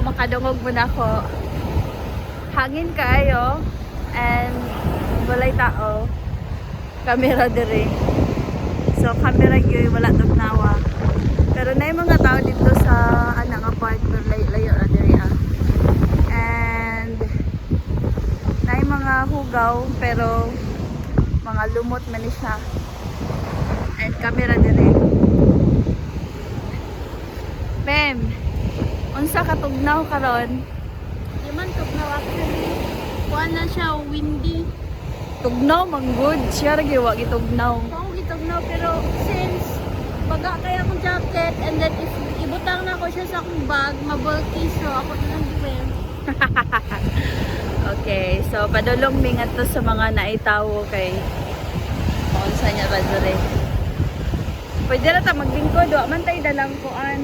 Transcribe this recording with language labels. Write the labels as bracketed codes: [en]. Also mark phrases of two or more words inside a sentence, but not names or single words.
[ceb] padungog muna ko. Hangin kayo and walay tao. Kamera dire. So camera gyud wala tugnawa. Pero na [tl] yung mga tao dito sa [ceb] anang apart layo ra dire ah. And na yung mga hugaw pero mga lumot man ni siya. And camera dire. Pem, unsa ka tugnaw karon? Di man tugnaw actually. Kuha na siya, windy. Tugnaw man good, siya ra gyud wa gitugnaw. Ako gitugnaw pero since baga kaya akong jacket and then if ibutang na ako siya sa akong bag, mabulky so ako na lang swim. Okay, so padulong mi ngadto sa mga naitawo kay unsa niya ba dire. Pwede na ta maglingkod, wa man tay dalang kuan.